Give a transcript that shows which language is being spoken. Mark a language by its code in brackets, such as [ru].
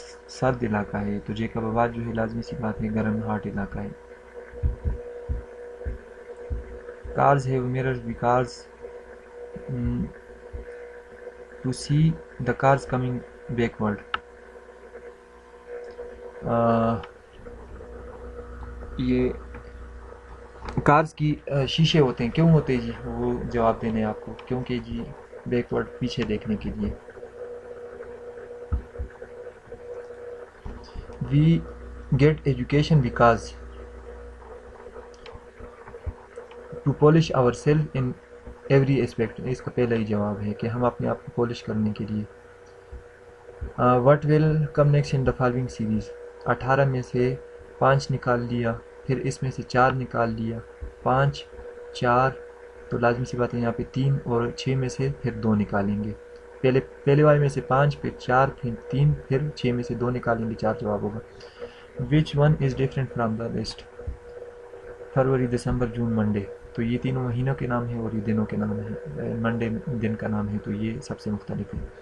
[ur] سرد علاقہ ہے، تو جیکب آباد جو ہے لازمی سی بات ہے گرم ہاٹ علاقہ ہے۔ [en] Cars have mirrors because to see the cars coming backward۔ [ur] یہ کارز کی شیشے ہوتے ہیں، کیوں ہوتے ہیں جی؟ وہ جواب دینے آپ کو، کیونکہ جی بیکورڈ پیچھے دیکھنے کے لیے۔ [en] We get education because to polish our self in every aspect. [ur] اس کا پہلا ہی جواب ہے کہ ہم اپنے آپ کو پالش کرنے کے لیے. [en] What will come next in the following series. [ur] 18 میں سے 5 نکال لیا، پھر اس میں سے 4 نکال لیا. 5 4 تو لازمی سی بات ہے یہاں پہ 3 اور 6 میں سے پھر 2 نکالیں گے. پہلے والے میں سے 5 پھر 4 پھر 3 پھر 6 میں سے 2 نکالیں گے، 4 جواب ہوگا. [en] Which one is different from the list. [ur] February, December, June, Monday. تو یہ تینوں مہینوں کے نام ہیں اور یہ دنوں کے نام ہیں. منڈے دن کا نام ہے تو یہ سب سے مختلف ہے.